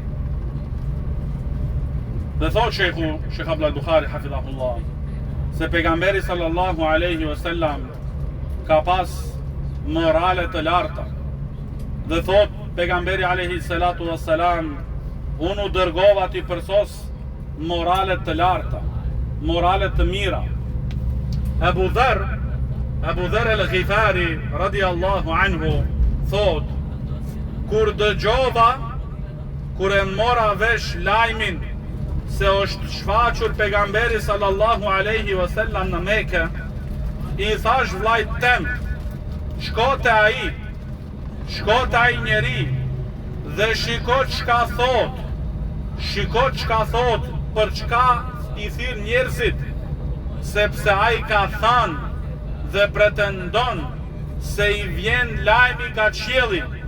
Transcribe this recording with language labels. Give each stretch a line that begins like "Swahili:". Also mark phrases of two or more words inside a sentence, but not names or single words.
Albanian: Dhe thot Shejhu Sheikh Abdul Buhari hafidhahullah, se pejgamberi
Arabic: صلى الله عليه وسلم
Albanian: ka pas morale të larta. Dhe thot, pejgamberi
Arabic: عليه الصلاة والسلام,
Albanian: unë u dërgova ti përsos moralet të larta, moralet të mira. Abu Dharr al-Ghifari
Arabic: رضي الله عنه
Albanian: thot, kur dëgjova, kur e mora vesh lajmin se është shfaqur pejgamberi
Arabic: صلى الله عليه وسلم
Albanian: në Mekë, i thash vllajt tem, shko te ai njeri dhe shiko çka thot, për çka i thirr njerëzit, sepse ai ka thënë dhe pretendon se i vjen lajmi nga qielli.